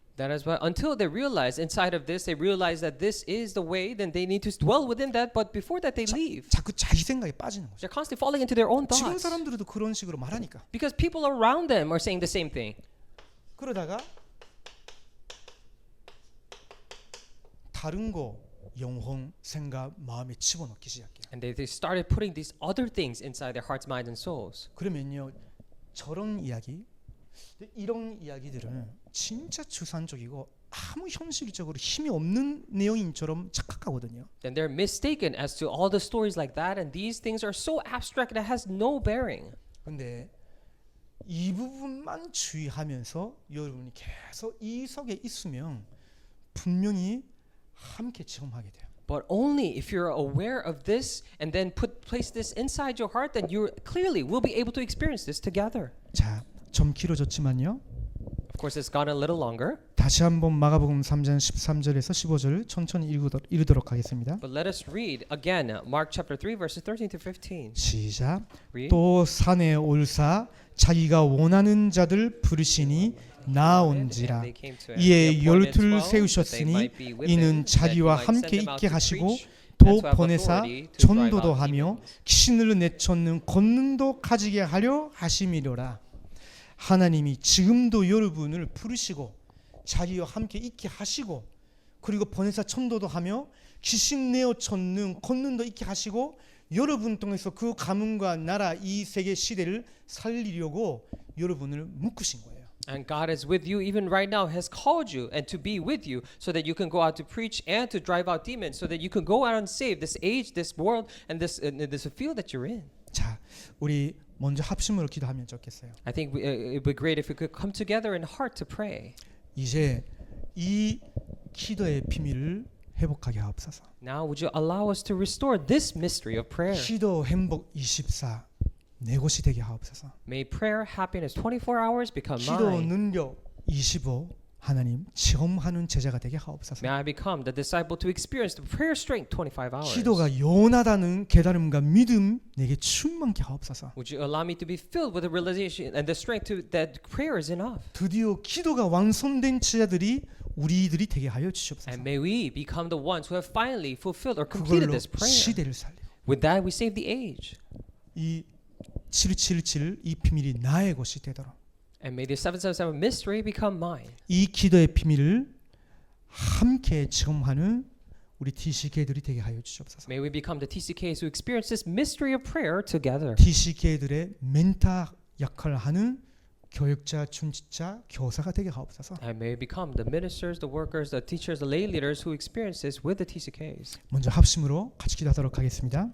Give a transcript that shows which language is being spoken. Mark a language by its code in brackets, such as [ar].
[en] That is why until they realize inside of this, they realize that this is the way, then they need to dwell within that. But before that, they leave. [ko] 자꾸 자기 생각에 빠지는 거죠. [en] They're constantly falling into their own [ko] 지금 [en] thoughts. [ko] 사람들도 그런 식으로 말하니까. [en] Because people around them are saying the same thing. [ko] 그러다가 다른 거 영혼, 생각, 마음에 집어넣기 시작해요. [en] And they started putting these other things inside their hearts, minds, and souls. [ko] 그러면요 저런 이야기, 이런 이야기들은 진짜 추상적이고 아무 현실적으로 힘이 없는 내용인처럼 착각하거든요. [en] Then they're mistaken as to all the stories like that, and these things are so abstract that it has no bearing. [ko] 근데 이 부분만 주의하면서 여러분이 계속 이 속에 있으면 분명히 함께 체험하게 돼요. [en] But only if you're aware of this and then place this inside your heart, then you clearly will be able to experience this together. [ko] 자, 좀 길어졌지만요. [en] Of course, it's gone a little longer. [ko] 다시 한번 마가복음 3장 13절에서 15절 천천히 읽도록 하겠습니다. [en] But let us read again Mark chapter 3 verses 13 to 15. [ko] 시작. [en] Read. [ko] 또 산에 올사 자기가 원하는 자들 부르시니 나온지라. 이에 열둘 세우셨으니 이는 자기와 함께 있게 하시고 또 보내사 전도도 하며 귀신을 내쫓는 권능도 가지게 하려 하심이로라. 하나님이 지금도 여러분을 부르시고 자기와 함께 있게 하시고 그리고 보내사 천도도 하며 귀신 내어 쫓는 권능도 있게 하시고 여러분 통해서 그 가문과 나라 이 세계 시대를 살리려고 여러분을 묶으신 거예요. [en] And God is with you even right now, has called you and to be with you so that you can go out to preach and to drive out demons so that you can go out and save this age, this world, and this field that you're in. [ko] 자, 우리 먼저 합심으로 기도하면 좋겠어요. [en] I think it would be great if we could come together in heart to pray. [ko] 이제 이 기도의 비밀을 회복하게 하옵소서. [en] Now, would you allow us to restore this mystery of prayer? [ko] 기도 행복 24 내 것이 되게 하옵소서. [en] May prayer, happiness, 24 hours become [ko] 기도 [en] mine. [ko] 능력 25 하나님 체험하는 제자가 되게 하옵소서. [en] May I become the disciple to experience the prayer strength 25 hours. [ko] 기도가 요나다는 깨달음과 믿음 내게 충만케 하옵소서. [en] Would you allow me to be filled with the realization and the strength to that prayer is enough? [ko] 드디어 기도가 완성된 제자들이 우리들이 되게 하여 주시옵소서. [en] may we become the ones who have finally fulfilled or completed [ko] 그걸로 [en] this prayer. [ko] 시대를 살리고 [en] With that, we save the age. [ko] 이 777 이 비밀이 나의 것이 되도록 [en] And may the 777 mystery become mine. [ko] 이 기도의 비밀을 함께 체험하는 우리 TCK들이 되게 하여 주시옵소서. [en] May we become the TCKs who experience this mystery of prayer together. [ko] TCK들의 멘토 역할을 하는 교육자, 중직자, 교사가 되게 하옵소서. [en] And may we become the ministers, the workers, the teachers, the lay leaders who experience this with the TCKs. [ko] 먼저 합심으로 같이 기도하도록 하겠습니다.